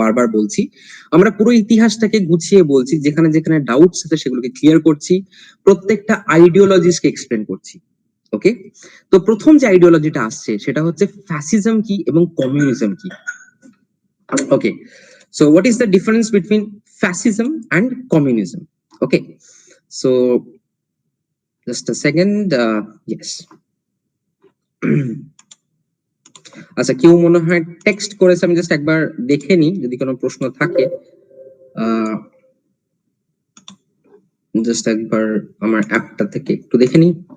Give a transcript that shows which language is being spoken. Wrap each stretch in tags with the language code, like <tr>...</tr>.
<bn>বারবার বলছি, আমরা পুরো ইতিহাসটাকে গুছিয়ে বলছি, যেখানে যেখানে ডাউটস আছে সেগুলোকে ক্লিয়ার করছি, প্রত্যেকটা আইডিওলজিসকে এক্সপ্লেন করছি। ওকে, তো প্রথম যে আইডিওলজিটা আসছে সেটা হচ্ছে ফ্যাসিজম কি এবং কমিউনিজম কি।</bn> <en>Okay, so what is the difference between fascism and communism? Okay, so just a second, yes.</en> <bn>আচ্ছা, কেউ মনে হয় টেক্সট করেছে, আমি জাস্ট একবার দেখে নিই যদি কোনো প্রশ্ন থাকে। জাস্ট একবার আমার অ্যাপটা থেকে একটু দেখে নিই।</bn>